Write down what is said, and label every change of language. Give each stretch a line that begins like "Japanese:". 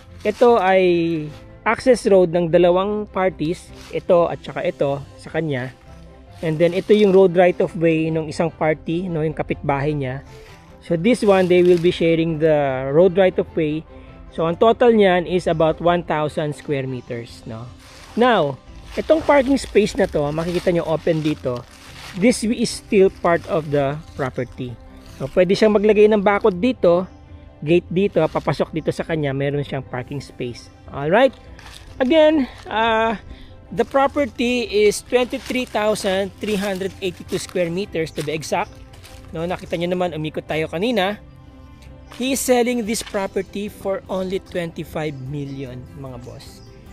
Filipino: Ito ay access road ng dalawang parties, ito at saka ito sa kanya, and then ito yung road right of way ng isang party, yung kapitbahay niya.
English: So this one, they will be sharing the road right of way. So
Filipino: ang total niyan
English: is about 1,000 square meters, Now, itong parking space na to,
Filipino: makikita nyo open dito,
English: this is still part of the property.
Filipino: So pwede siyang maglagay ng bakod dito, gate dito, papasok dito sa kanya, meron siyang parking space.
English: Alright, again, the property is 23,382 square meters to be exact.
Filipino: Nakita nyo naman, umikot tayo kanina.
English: He is selling this property for only 25 million, mga boss.